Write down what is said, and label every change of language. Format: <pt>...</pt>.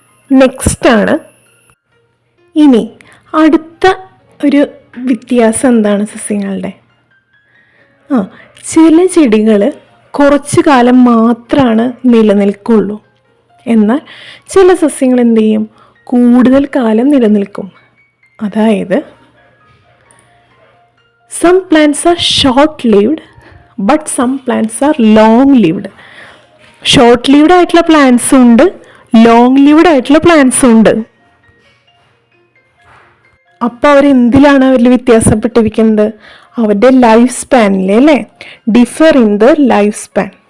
<ml>Next ഇനി അടുത്ത ഒരു വ്യത്യാസം എന്താണ് സസ്യങ്ങളുടെ? ചില ചെടികൾ കുറച്ചു കാലം മാത്രമാണ് നിലനിൽക്കുള്ളൂ, എന്നാൽ ചില സസ്യങ്ങൾ എന്ത് ചെയ്യും? കൂടുതൽ കാലം നിലനിൽക്കും. അതായത്</ml> <en>some plants are short lived but some plants are long lived.</en> <ml>Short lived ആയിട്ടുള്ള പ്ലാന്റ്സും ഉണ്ട്, ലോങ് ലിവ്ഡ് ആയിട്ടുള്ള പ്ലാന്റ്സും ഉണ്ട്. അപ്പോൾ അവരെന്തിലാണ് അവരിൽ വ്യത്യാസപ്പെട്ടിരിക്കുന്നത്? അവരുടെ ലൈഫ് സ്പാനിൽ അല്ലേ,</ml> <en>Differ in the life span.</en>